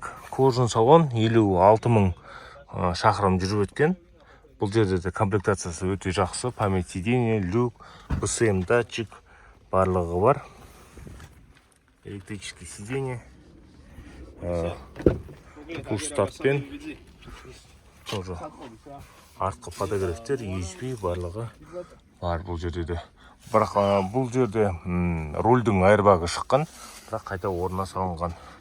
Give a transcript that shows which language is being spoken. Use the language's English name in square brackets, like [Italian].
[Kazakh] Кожан салон 56,000 шақырым жүріп өткен. Бұл жерде де комплектациясы өте жақсы. Память сиденья, люк, БСМ датчик барлығы бар. [Russian] Электрический сиденье. Пуш-стартпен. [Kazakh] Тоже артқы подогревтер, USB барлығы бар бұл жерде де. Бірақ бұл жерде рульдің айырбағы шыққан, бірақ қайта орнына салынған.